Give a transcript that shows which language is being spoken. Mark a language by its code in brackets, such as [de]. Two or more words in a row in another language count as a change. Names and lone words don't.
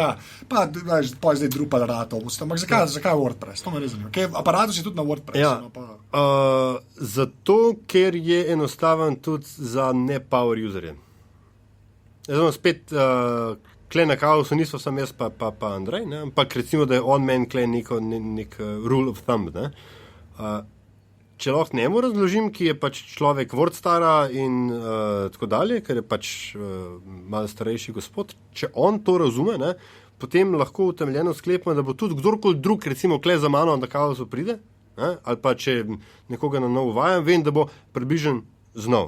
[sl] Pa, veš, pa je zdaj Drupal ratov, ampak zakaj WordPress? To me res zanima. Okay, aparatu si tudi na WordPressu. Ja. No, pa... Zato, ker je enostaven tudi za ne-power userje. Zdaj, spet, kle na kaosu niso sam jaz pa Andrej, ne? Ampak recimo, da je on-man kle nek [en] rule of thumb, [sl] ne? Če lahko njemu razložim, ki je pač človek Wordstara in tako dalje, ker je pač malo starejši gospod, če on to razume, ne, potem lahko utemeljeno sklepam, da bo tudi kdorkoli drug, recimo kle za mano na kaosu pride, ne, ali pa če nekoga na novo uvajam, vem, da bo približen znov.